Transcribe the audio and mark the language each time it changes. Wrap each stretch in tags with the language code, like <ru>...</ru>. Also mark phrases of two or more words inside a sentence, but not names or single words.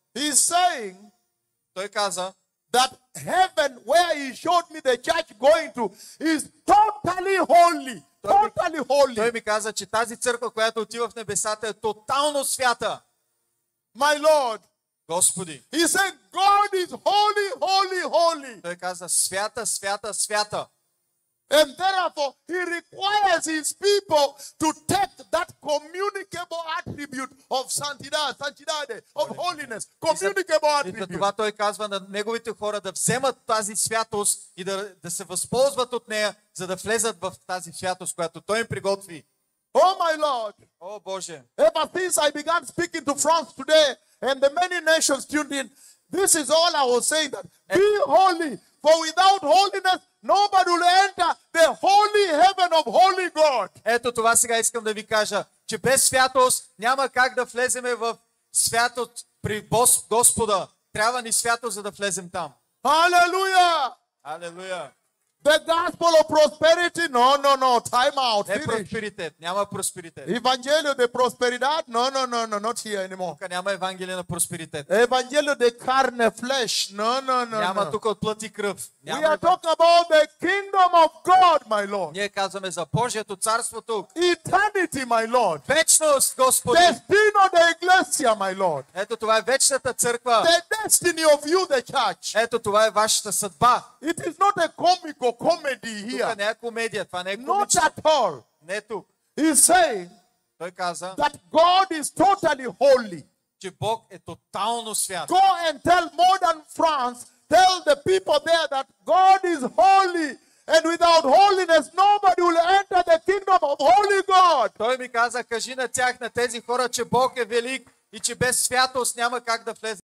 <en>He's saying</en> <bg>Той каза,</bg> <en>that heaven, where he showed me the church going to, is totally holy. Totally</en> <bg>той</bg> <en>holy.</en> <bg>ми каза, че тази църква, която отива в небесата, е тотално свята.</bg> <en>My Lord.</en> <bg>Господи.</bg> <en>He said, God is holy, holy, holy.</en> <bg>Той каза, свята, свята, свята.</bg> <en>And therefore, he requires his people to take that communicable attribute of santidade, of holiness, communicable</en> <bg>И за</bg> <en>attribute.</en> <bg>това той казва на неговите хора да вземат тази святост и да се възползват от нея, за да влезат в тази святост, която той им приготви.</bg> <en>Oh my Lord,</en> <bg>О, Боже!</bg> <en>ever since I began speaking to France today and the many nations tuned in, this is all I was saying, that be holy, for without holiness, nobody will enter the holy heaven of holy God.</en> <bg>Ето това сега искам да ви кажа, че без святост няма как да влеземе в святост при Господа. Трябва ни святост, за да влезем там.</bg> <en>Hallelujah!</en> <bg>Алелуя!</bg> <en>The gospel of prosperity, no, time out,</en> <bg>Не</bg> <en>finish.</en> <bg>просперитет, няма просперитет.</bg> <es>Evangelio de prosperidad, no,</es> <en>not here anymore.</en> <bg>Тук няма Евангелие на просперитет.</bg> <es>Evangelio de carne, flesh, no.</es> <bg>Няма тук от плът и кръв.</bg> <en>We are</en> <bg>Няма</bg> <en>talking about the kingdom of God, my Lord.</en> <bg>Ние казваме за Божието царство тук.</bg> <en>Eternity, my Lord.</en> <bg>Вечност, Господи!</bg> <es>Destino de iglesia,</es> <en>my Lord.</en> <bg>Ето това е вечната църква.</bg> <en>The destiny of you, the church.</en> <bg>Ето това е вашата съдба.</bg> <en>It is not a comical comedy</en> <bg>Тук</bg> <en>here.</en> <bg>не е комедия, това не е</bg> <en>Not</en> <bg>комично.</bg> <en>at all.</en> <bg>Не тук.</bg> <en>He's saying</en> <bg>Той каза,</bg> <en>that God is totally holy.</en> <bg>че Бог е тотално свят.</bg> <en>Go and tell modern France, tell the people there that God is holy. And without holiness, nobody will enter the kingdom of holy God.</en> <bg>Той ми каза, кажи на тях, на тези хора, че Бог е велик и че без святост няма как да влезе.</bg>